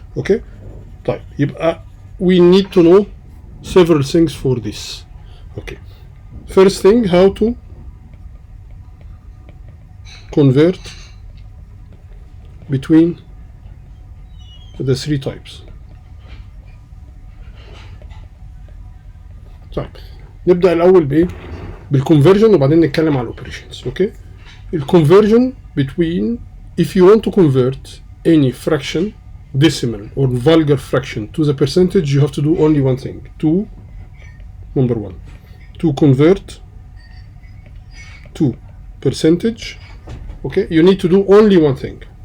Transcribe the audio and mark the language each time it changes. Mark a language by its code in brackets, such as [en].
[en] Okay, [ar] طيب يبقى [en] we need to know several things for this. Okay, first thing, how to convert between the three types. [ar] طيب نبدأ الأول بإيه؟ بالconversion وبعدين نتكلم على operations. [en] Okay, الconversion between, if you want to convert any fraction, decimal or vulgar fraction, to the percentage, you have to do only one thing. Number one, to convert to percentage, okay, you need to do only one thing.